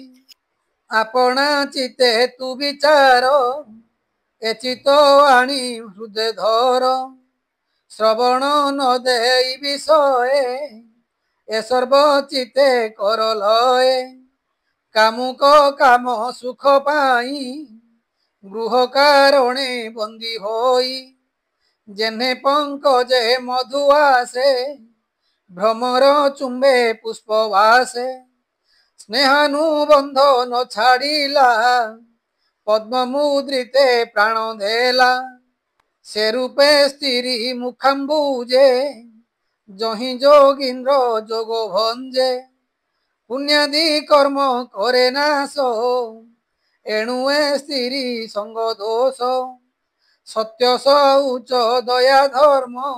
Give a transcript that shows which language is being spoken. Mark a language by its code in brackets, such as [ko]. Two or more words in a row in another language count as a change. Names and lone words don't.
[or] ଆପଣା ଚିତେ ତୁ ବିଚାର ଏ ଚିତ ଆଣି ହୃଦେ ଧର ଶ୍ରବଣ ନ ଦେଇ ବିଷଏ ଏ ସର୍ବ ଚିତେ କର ଲଏ କାମୁକ କାମ ସୁଖ ପାଇଁ ଗୃହ କାରଣେ ବନ୍ଦୀ ହୋଇ ଜେନେ ପଙ୍କଜେ ମଧୁଆସେ ଭ୍ରମର ଚୁମ୍ବେ ପୁଷ୍ପବାସେ ସ୍ନେହାନୁବନ୍ଧ ନ ଛାଡ଼ିଲା ପଦ୍ମ ମୁଦ୍ରିତେ ପ୍ରାଣ ଦେଲା ସେ ରୂପେ ସ୍ତ୍ରୀ ମୁଖାମ୍ବୁଜେ ଯହିଁ ଯୋଗୀନ୍ଦ୍ର ଯୋଗ ଭଞ୍ଜେ ପୁଣ୍ୟାଦି କର୍ମ କରେ ନାଶ ଏଣୁ ଏ ସ୍ତ୍ରୀ ସଙ୍ଗ ଦୋଷ ସତ୍ୟ ଶୌଚ ଦୟା ଧର୍ମ